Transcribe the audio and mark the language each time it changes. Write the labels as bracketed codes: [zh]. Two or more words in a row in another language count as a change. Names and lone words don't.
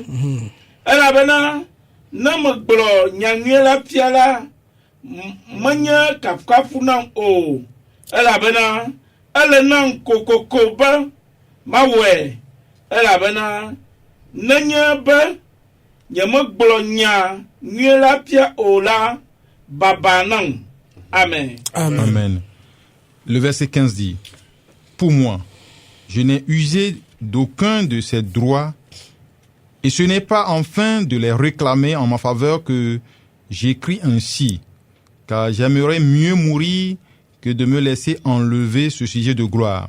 [ee] Elabena ne megblɔ nyanyuie la fia la menye kafukafu nam o, elabena ele nam kokoko be mawɔe, elabena nenye be nyemegblɔ nya nyuie la fia o la baba nam. Amen. Amen. Amen. [fr] Le verset 15 dit: Pour moi, je n'ai usé d'aucun de ces droits, et ce n'est pas enfin de les réclamer en ma faveur que j'écris ainsi, car j'aimerais mieux mourir que de me laisser enlever ce sujet de gloire.